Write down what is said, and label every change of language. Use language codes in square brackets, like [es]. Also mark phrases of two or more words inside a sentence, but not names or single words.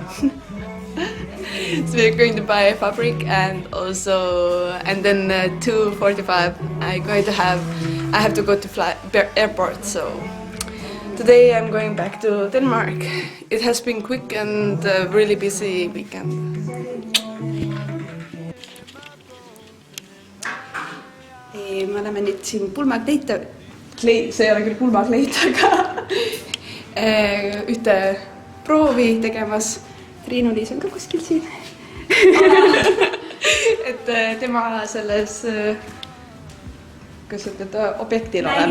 [en] So we're going to buy fabric, and then 2:45 I have to go to airport. So today I'm going back to Denmark. It has been quick and really busy weekend. [et] Me oleme nüüd siin pulmakleita, see ei ole küll pulmakleit, aga ühte proovi tegemas. Triinu-Liis on ka kuskil siin. Et tema selles, kuidas ütled, objektil oleme.